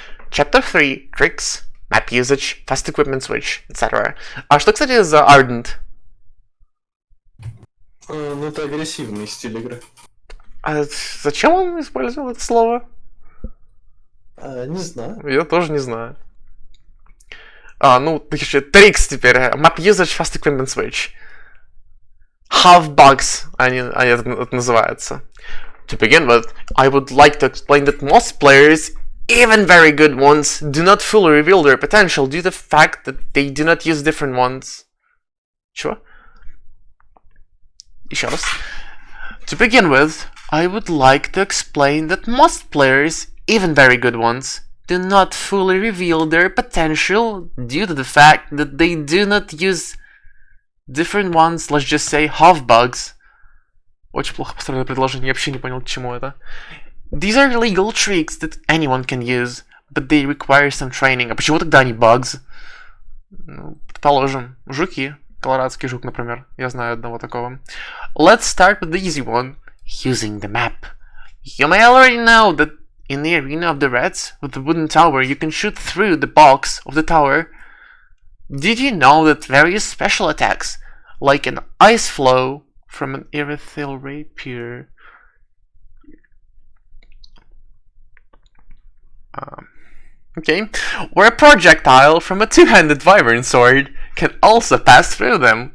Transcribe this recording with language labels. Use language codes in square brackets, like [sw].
[en] Chapter 3. Tricks, map usage, fast equipment switch, etc. [ru] А что, кстати, за Ardent? Ну, это агрессивный стиль игры. А зачем он использовал это слово? Не знаю. Я тоже не знаю. Ну, еще трикс теперь. [en] Map usage, fast equipment switch. Half bugs, [ru] они это называется. [en] To begin with, I would like to explain that most players, even very good ones, do not fully reveal their potential due to the fact that they do not use different ones. [ru] Чего? Еще раз. [en] To begin with, I would like to explain that most players, even very good ones, do not fully reveal their potential due to the fact that they do not use different ones, let's just say half bugs. [ru] Очень плохо построено предложение, я вообще не понял, к чему это. [en] These are legal tricks that anyone can use, but they require some training. [ru] А почему тогда они bugs? Ну, предположим, жуки. Колорадский жук, например. Я знаю одного такого. [en] Let's start with the easy one. Using the map. You may already know that in the arena of the Reds, with the wooden tower, you can shoot through the box of the tower. Did you know that various special attacks, like an ice flow from an erythral rapier, or a projectile from a two-handed wyvern sword can also pass through them?